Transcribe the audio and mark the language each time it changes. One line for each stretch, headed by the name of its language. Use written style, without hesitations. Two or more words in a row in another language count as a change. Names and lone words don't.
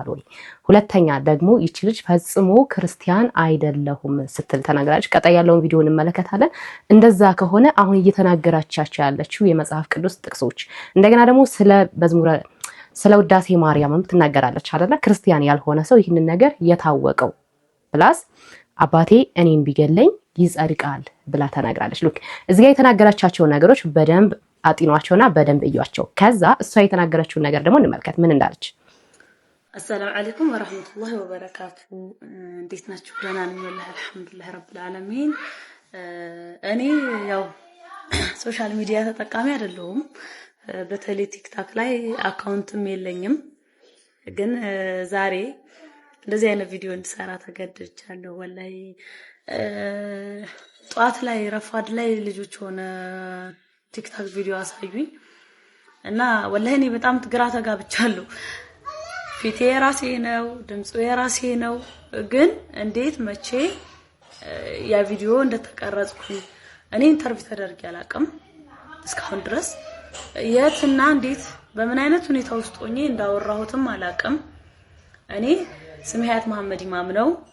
Amharic: ወይ ሁለተኛ ደግሞ ይቺ ልጅ ፈጽሞ ክርስቲያን አይደለሁም ስትል ተናግራለች ቀጣይ ያለውን ቪዲዮ እንመለከታለን እንደዛ ከሆነ አሁን እየተናገራቻቸው ያለችው የመጽሐፍ ቅዱስ ጥቅሶች እንደገና ደግሞ ስለ ውዳሴ ማርያምም ትናገራለች አይደለ ክርስቲያን ያልሆነ ሰው ይህንን ነገር የታወቀው ፕላስ አባቴ እኔን ቢገለኝ ይጸድቃል ብላ ተናግራለች ሉክ እዚህ ጋር የተናገራቻቸው ነገሮች በደንብ አጥኗቸውና በደንብ እዩዋቸው ከዛ እሷ የተናገረችው ነገር ደግሞ እንመልከት ምን እንዳለች
Arabic: السلام عليكم ورحمة الله وبركاته
Amharic: እንዴት ናችሁ ደህና ነኝ
Arabic: والله الحمد لله رب العالمين
Amharic: እኔ ያው
English: social media
Amharic: ተጠቃሚ አይደለሁም በተለይ ቲክታክ ላይ አካውንትም የለኝም ግን ዛሬ እንደዚህ አይነት ቪዲዮ እንድሰራ ተገድጃለሁ والله ጧት ላይ ረፋድ ላይ ልጆች ሆነ ቲክታክ ቪዲዮ አሳዩኝ እና والله እኔ በጣም ግራ ተጋብቻለሁ ፊቴ የራሴ ነው ድምጹ የራሴ ነው ግን እንዴት መቼ ያ ቪዲዮ እንደተቀረጽኩኝ እኔ ኢንተርቪው ተደርጌ አላቅም እስካሁን ድረስ የትና እንዴት በምን አይነት ሁኔታ ውስጥ ሆኜ እንዳወራሁትም አላቅም እኔ ስሜ ሀያት መሐመድ ኢማም ነው